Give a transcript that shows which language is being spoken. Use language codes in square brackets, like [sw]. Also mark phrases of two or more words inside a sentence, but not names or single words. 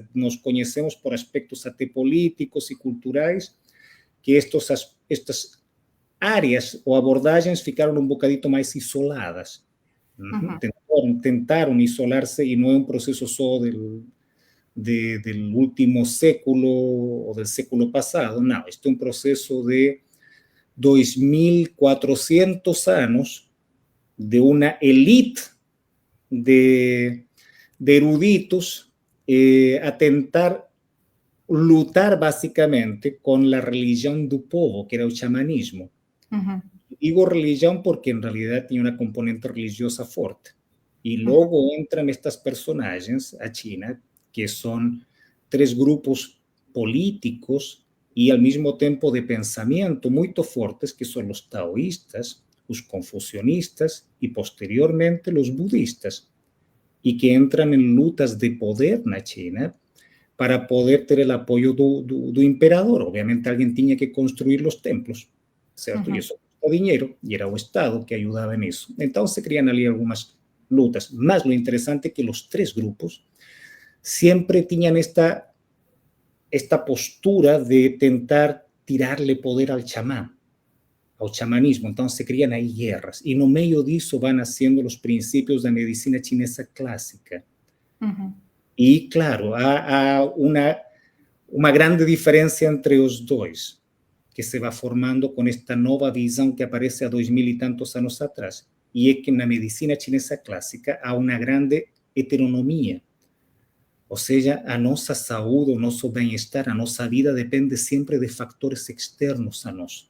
[pt] Nos conhecemos por aspectos até políticos e culturais, que estas áreas ou abordagens ficaram um bocadito mais isoladas. Tentaram isolar-se, e não é um processo só do último século ou do século passado. Não, este é um processo de 2.400 anos de [es] una élite de eruditos [pt] a tentar lutar [es] básicamente con la religión [pt] do povo, que era o xamanismo. [es] Digo religión porque en realidad tiene una componente religiosa fuerte. Y luego entran estas personajes a China, [pt] que son 3 grupos políticos e ao mesmo tempo de pensamento muito fortes, que são os taoístas, os confucionistas e posteriormente os budistas, e que entram em lutas de poder na China para poder ter o apoio do imperador. Obviamente, alguém tinha que construir os templos, certo? E isso custa dinheiro, e era o Estado que ajudava nisso. Então, se criam ali algumas lutas. Mas o interessante é que os 3 grupos sempre tinham esta postura de tentar [es] tirarle poder al chamán, [pt] ao chamanismo. Então se criam aí guerras, e no meio disso vão nascendo os princípios da medicina chinesa clássica. E claro, há uma grande diferença entre os dois, que se vai formando com esta nova visão que aparece há 2000 e tantos anos atrás, e é que na medicina chinesa clássica há uma grande heteronomia, Ou seja, a nossa saúde, o nosso bem-estar, a nossa vida depende sempre de fatores externos a nós.